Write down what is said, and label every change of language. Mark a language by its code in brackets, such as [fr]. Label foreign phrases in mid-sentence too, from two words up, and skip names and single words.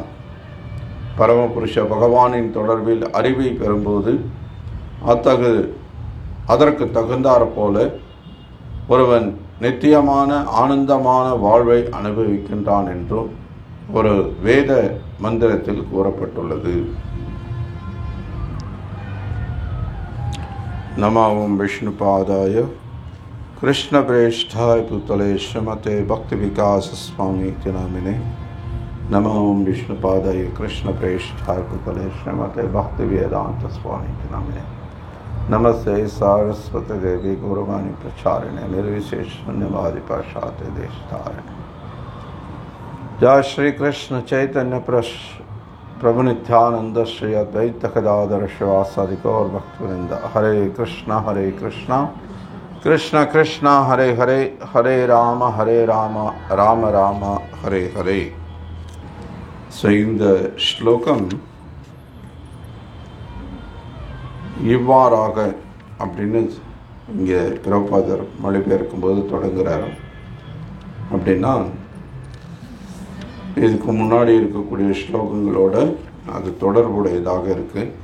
[ta] பரமபுருஷ பகவானின் தொடர்பில் அறிவை பெறும்போது அதற்கு தகுந்தாற் போல ஒருவன் நித்தியமான ஆனந்தமான வாழ்வை அனுபவிக்கின்றான் என்றும் ஒரு வேத மந்திரத்தில் கூறப்பட்டுள்ளது. [sa] नमावं विष्णुपादाय कृष्णप्रेष्ठाय पुतले श्रीमते भक्ति विकास स्वामी नामिने नमो विष्णुपादाय कृष्णप्रेष्ठाय भूतले श्रीमते भक्तिवेदांत स्वामी नामिने नमस्ते सारस्वती देवी गौरवाणी प्रचारिणे निर्विशेष शून्यवादी पाशाते देशतारिणे। जय श्री कृष्ण चैतन्य प्रभु नित्यानंद श्री अद्वैत गदाधर शिवासादि गौर भक्तवृंद। हरे कृष्ण कृष्ण कृष्ण हरे हरे, हरे राम राम राम हरे हरे। [ta] ஸோ இந்த ஸ்லோகம் இவ்வாறாக அப்படின்னு இங்கே பிரபாதர் மொழிபெயர்க்கும்போது தொடங்குகிறார். அப்படின்னா இதுக்கு முன்னாடி இருக்கக்கூடிய ஸ்லோகங்களோட அது தொடர்புடையதாக இருக்கு.